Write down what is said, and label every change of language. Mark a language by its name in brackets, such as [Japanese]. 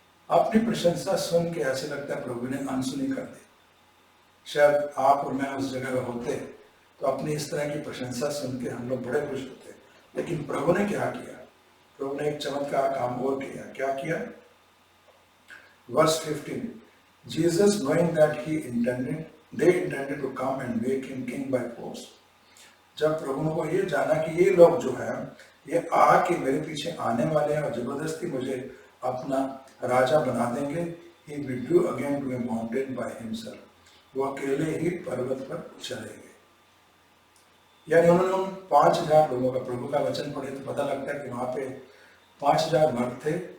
[Hindi] अपनी प्रशंसा सुन के ऐसे लगता है प्रभु ने अनसुनी कर दी। शायद आप और मैं उस जगह में होते तो अपनी इस तरह की प्रशंसा सुन के हम लोग बड़े खुश होते। लेकिन प्रभु ने क्या किया? प्रभु ने एक चमत्कार काम और किया। क्या किया? [English] Verse 15, Jesus knowing that they intended to come and make him king by force. [Hindi] जब प्रभु को ये जाना कि ये लोग जो है ये आके मेरे पीछे आने वाले हैं और जबरदस्ती मुझे अपना राजा बना देंगे, [English] he withdrew again to a mountain by himself. [Hindi] वो अकेले ही पर्वत पर चले गए। यानी उन्होंने उन 5000 लोगों का, प्रभु का वचन पढ़े तो पता लगता है कि वहां पे 5000 मर्द थे।